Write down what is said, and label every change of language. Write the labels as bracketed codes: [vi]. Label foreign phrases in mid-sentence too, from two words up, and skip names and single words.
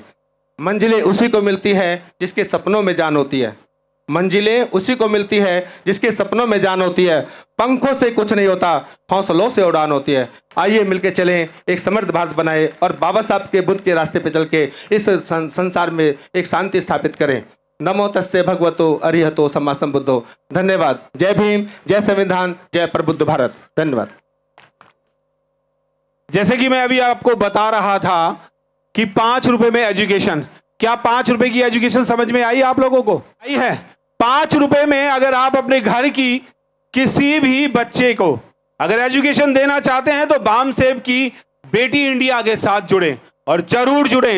[hi] मंजिलें उसी को मिलती है जिसके सपनों में जान होती है। मंजिलें उसी को मिलती है जिसके सपनों में जान होती है। पंखों से कुछ नहीं होता, हौसलों से उड़ान होती है। आइए मिलके चलें, एक समृद्ध भारत बनाए और बाबा साहब के बुद्ध के रास्ते पे चल के इस संसार में एक शांति स्थापित करें। [pi] नमो तस्से भगवतो अरिहतो सम्मा संबुद्धो। [hi] धन्यवाद। जय भीम, जय संविधान, जय प्रबुद्ध भारत। धन्यवाद। जैसे कि मैं अभी आपको बता रहा था कि 5 रुपए में एजुकेशन, क्या 5 रुपए की एजुकेशन समझ में आई आप लोगों को? आई है? 5 रुपए में अगर आप अपने घर की किसी भी बच्चे को अगर एजुकेशन देना चाहते हैं, तो बाम सेफ की बेटी इंडिया के साथ जुड़े और जरूर जुड़े।